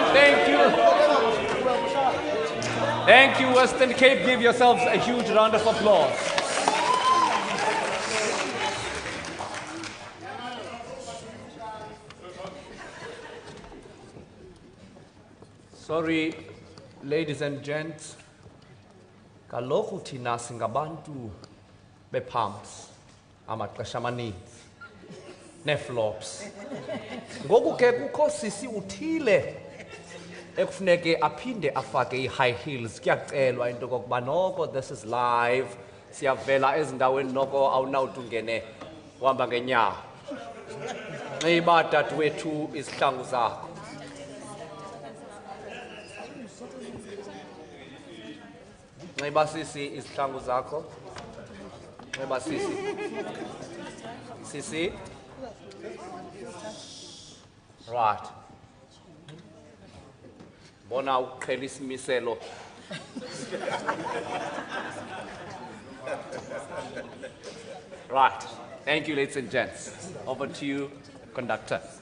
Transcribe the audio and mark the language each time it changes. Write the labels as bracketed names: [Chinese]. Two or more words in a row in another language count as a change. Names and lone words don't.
[English] Thank you. Thank you, Western Cape. Give yourselves a huge round of applause. Sorry, ladies and gents. [Xhosa] Kaloku thina singabantu bepumps, amaxesha amaninzi, neflops. Ngoku ke kukho sisi uthile ekufuneke aphinde afake i- [English] high heels. [Xhosa] Kuyacelwa into kokuba noko [English] this is live. [Xhosa] Siyavela ezindaweni noko awunawuthi ungene uhamba ngenyawo. Nxiba dadewethu izihlangu zakho. Nxiba sisi izihlangu zakho. Nxiba sisi. Sisi. Right. Bona uqhela isimiselo. [English] Right. Thank you, ladies and gents. Over to you, conductor.